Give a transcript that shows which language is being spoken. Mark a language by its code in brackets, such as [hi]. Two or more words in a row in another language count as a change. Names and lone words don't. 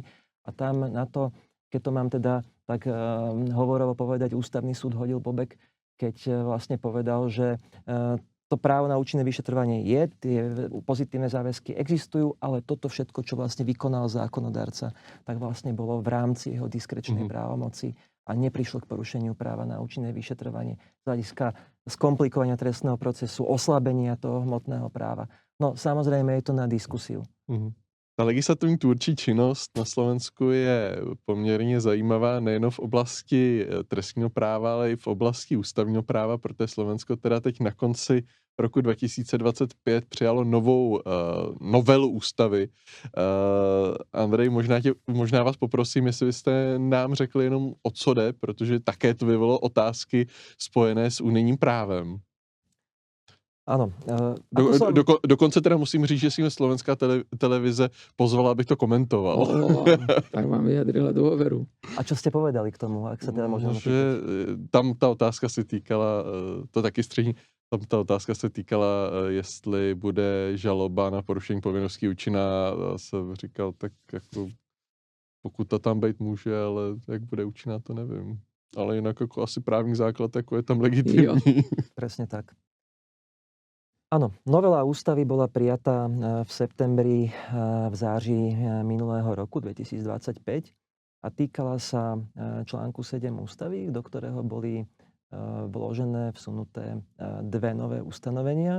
[sk] A tam na to, keď to mám teda tak hovorovo povedať, ústavný súd hodil bobek, keď vlastne povedal, že to právo na účinné vyšetrovanie je, tie pozitívne záväzky existujú, ale toto všetko, čo vlastne vykonal zákonodárca, tak vlastne bolo v rámci jeho diskrečnej právomoci a neprišlo k porušeniu práva na účinné vyšetrovanie z hľadiska skomplikovania trestného procesu, oslabenia toho hmotného práva. No samozrejme je to na diskusiu. [cs] Ta legislativní tvůrčí činnost na Slovensku je poměrně zajímavá nejen v oblasti trestního práva, ale i v oblasti ústavního práva, protože Slovensko teda teď na konci roku 2025 přijalo novou novelu ústavy. Andrej, možná vás poprosím, jestli byste nám řekli jenom o co jde, protože také to vyvolalo otázky spojené s unijním právem. [sk] Áno. [cs] Dokonce teda musím říct, že si mi slovenská televize pozvala, abych to komentoval. [sk] Tak vám vyjadrila dôveru. A čo ste povedali k tomu, ak sa teda možno [cs] že tam ta otázka se týkala, to taky střední, tam ta otázka se týkala, jestli bude žaloba na porušení povinností účinná. Já jsem říkal, tak jako pokud to tam být může, ale jak bude účinná, to nevím. Ale jinak jako asi právní základ jako je tam legitimní. [sk] Presne tak. Áno, novela ústavy bola prijatá v septembri, [cs] v září [sk] minulého roku 2025 a týkala sa článku 7 ústavy, do ktorého boli vložené, vsunuté dve nové ustanovenia.